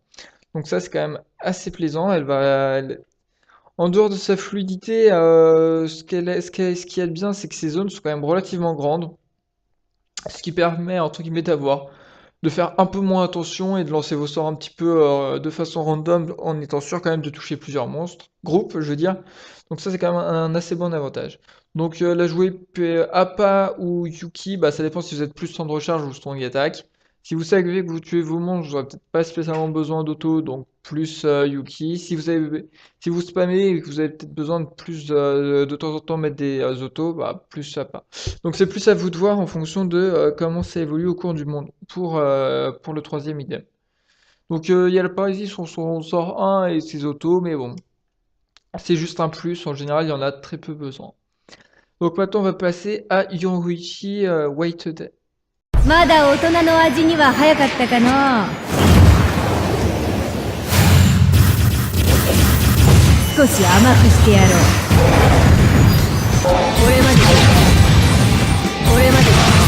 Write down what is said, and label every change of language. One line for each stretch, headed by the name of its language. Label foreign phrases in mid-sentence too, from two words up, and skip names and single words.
French: Donc ça, c'est quand même assez plaisant. En dehors de sa fluidité, ce qui est bien, c'est que ces zones sont quand même relativement grandes, ce qui permet, entre guillemets, de faire un peu moins attention et de lancer vos sorts un petit peu de façon random en étant sûr quand même de toucher plusieurs monstres, groupes, je veux dire. Donc ça, c'est quand même un assez bon avantage. Donc la jouer Appa ou Yuki, bah, ça dépend si vous êtes plus temps de recharge ou
English: strong attack.
French: Si vous savez que vous tuez vos monstres, vous n'aurez peut-être pas spécialement besoin d'auto, donc plus Yuki. Si vous spammez et que vous avez peut-être besoin de plus de temps en temps mettre des autos, bah, plus Appa. Donc c'est plus à vous de voir en fonction de comment ça évolue au cours du monde pour le troisième idem. Donc il y a la paralysie sur son sort 1 et ses autos, mais bon, c'est juste un plus, en général il y en a très peu besoin. Donc maintenant on va passer à Yoruichi Waited.
Japanese: まだ大人の味には早かったかの。少し甘くしてやろう。これまでだ。これまでだ。